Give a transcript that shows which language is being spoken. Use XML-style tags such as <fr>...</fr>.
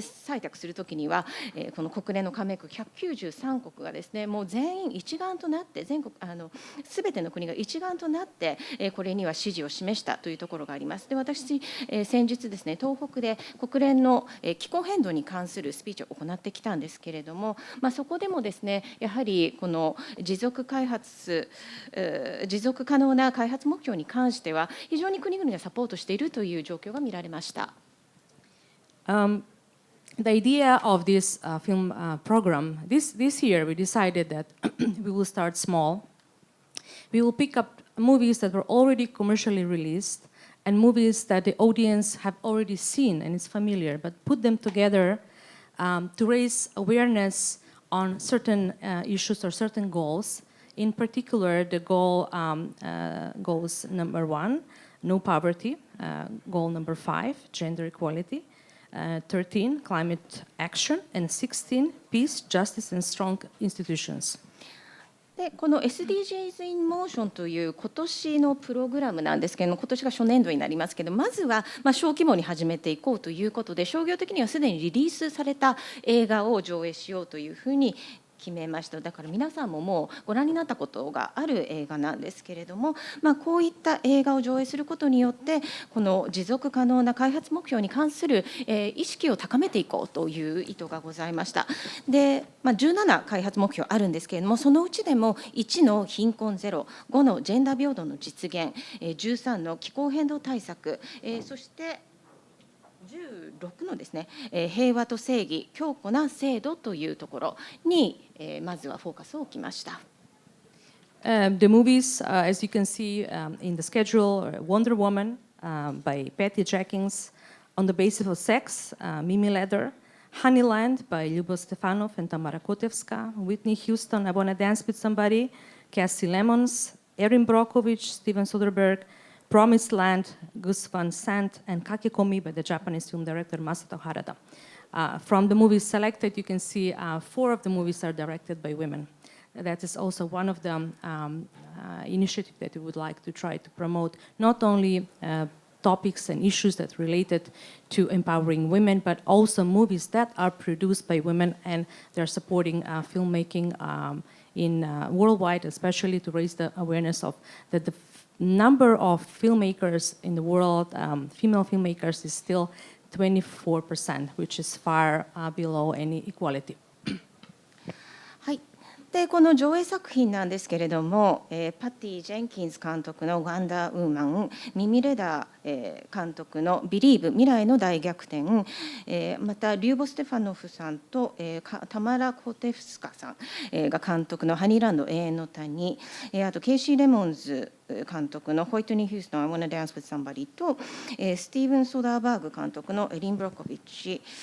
<ja>採択するときには、この国連の加盟国193国がですね、もう全員一丸となって、全国すべての国が一丸となって、これには支持を示したというところがあります。で、私、先日ですね、東北で国連の気候変動に関するスピーチを行ってきたんですけれども、そこでもですね、やはりこの持続可能な開発目標に関しては、非常に国々がサポートしているという状況が見られました。</ja> <en>The idea of this film program, this year we decided that we will start small. We will pick up movies that were already commercially released and movies that the audience have already seen and is familiar, but put them together to raise awareness on certain issues or certain goals. In particular, the goals number 1, no poverty, goal number 5, gender equality, 13, climate action, and 16, peace, justice, and strong institutions.</en> <ja>でこの SDGs in Motion という今年のプログラムなんですけれども、今年が初年度になりますけど、まずは小規模に始めていこうということで、商業的にはすでにリリースされた映画を上映しようというふうに決めました。だから皆さんももうご覧になったことがある映画なんですけれども、こういった映画を上映することによって、この持続可能な開発目標に関する意識を高めていこうという意図がございました。で、17開発目標あるんですけれども、そのうちでも1の貧困ゼロ、5のジェンダー平等の実現、13の気候変動対策、そして16のですね、平和と正義、強固な制度というところに、まずはフォーカスを置きました。</ja> <en>The movies, as you can see in the schedule, Wonder Woman by Patty Jenkins, On the Basis of Sex, Mimi Leder, Honeyland by Ljubo Stefanov and Tamara Kotevska, Whitney Houston, I Wanna Dance with Somebody, Cassie Lemons, Erin Brockovich, Steven Soderbergh, Promised Land, Gus Van Sant, and Kakekomi by the Japanese film director Masato Harada. From the movies selected, you can see 4 of the movies are directed by women. That is also one of the initiatives that we would like to try to promote, not only topics and issues that related to empowering women, but also movies that are produced by women, and they're supporting filmmaking in worldwide, especially to raise the awareness of that the number of filmmakers in the world, female filmmakers, is still 24%, which is far below any equality.</en> <ja>はい。でこの上映作品なんですけれども、パティ・ジェンキンズ監督の「ワンダーウーマン」、ミミ・レダー監督の「ビリーブ未来の大逆転」、またリューボ・ステファノフさんとタマラ・コテフスカさんが監督の「ハニーランド永遠の谷」、あとケイシー・レモンズ監督のホイトニー・ヒューストン、I Wanna Dance with Somebody と、スティーブン・ソダーバーグ監督のエリン・ブロッコビッチ、</ja>